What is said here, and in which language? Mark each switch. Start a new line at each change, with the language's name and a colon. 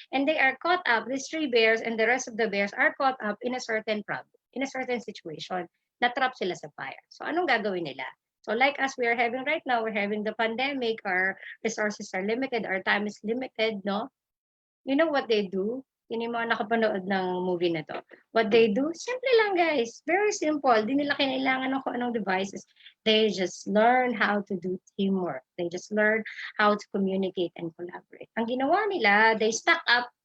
English: And they are caught up, these 3 bears and the rest of the bears are caught up in a certain problem, in a certain situation.
Filipino: Na-trap sila sa fire. So anong gagawin nila?
English: So like us, we are having right now, we're having the pandemic, our resources are limited, our time is limited, no? You know what they do?
Filipino: Yun yung mga nakapanood ng movie na to.
English: What they do?
Filipino: Simple lang, guys.
English: Very simple.
Filipino: Di nila kailangan ng kung anong devices.
English: They just learn how to do teamwork. They just learn how to communicate and collaborate.
Filipino: Ang ginawa nila,
English: they stack up.